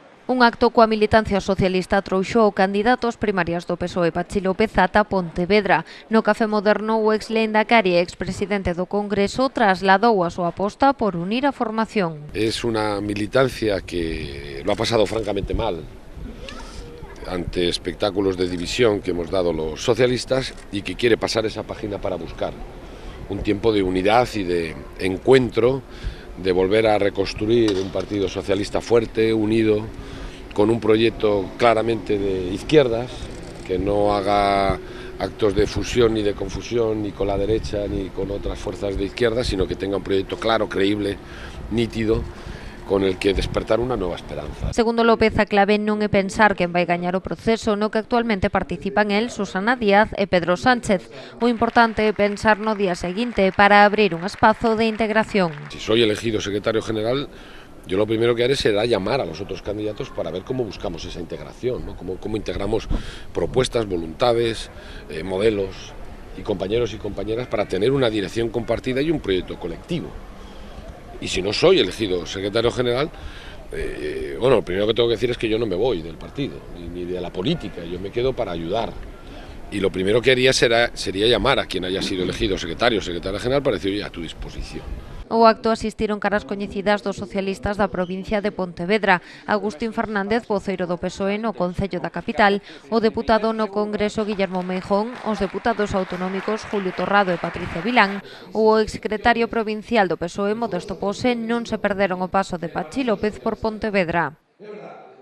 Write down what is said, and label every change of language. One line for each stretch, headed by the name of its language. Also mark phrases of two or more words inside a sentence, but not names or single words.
Galician: Un acto coa militancia socialista trouxo o candidato ás primarias do PSOE Patxi López ata Pontevedra. No Café Moderno, o ex-lehendakari e expresidente do Congreso trasladou a súa aposta por unir a formación.
Spanish: Es una militancia que lo ha pasado francamente mal ante espectáculos de división que hemos dado los socialistas y que quiere pasar esa página para buscar un tiempo de unidad y de encuentro, de volver a reconstruir un partido socialista fuerte, unido, con un proyecto claramente de izquierdas, que no haga actos de fusión ni de confusión ni con la derecha ni con otras fuerzas de izquierda, sino que tenga un proyecto claro, creíble, nítido, con el que despertar
Galician: unha nova esperanza. Segundo López, a clave non é pensar quen vai gañar o proceso no que actualmente participan el, Susana Díaz e Pedro Sánchez. O importante é pensar no día seguinte para abrir un espazo de integración.
Spanish: Si soy elegido secretario general, yo lo primero que haré será llamar a los otros candidatos para ver cómo buscamos esa integración, ¿no? Cómo integramos propuestas, voluntades, modelos y compañeros y compañeras para tener una dirección compartida y un proyecto colectivo. Y si no soy elegido secretario general, bueno, lo primero que tengo que decir es que yo no me voy del partido, ni de la política, yo me quedo para ayudar. Y lo primero que haría sería llamar a quien haya sido elegido secretaria general para decir, oye, a tu disposición.
Galician: O acto asistiron caras coñecidas dos socialistas da provincia de Pontevedra, Agustín Fernández, voceiro do PSOE no Concello da capital, o deputado no Congreso Guillermo Meijón, os deputados autonómicos Julio Torrado e Patricia Vilán, o exsecretario provincial do PSOE Modesto Pose non se perderon o paso de Patxi López por Pontevedra.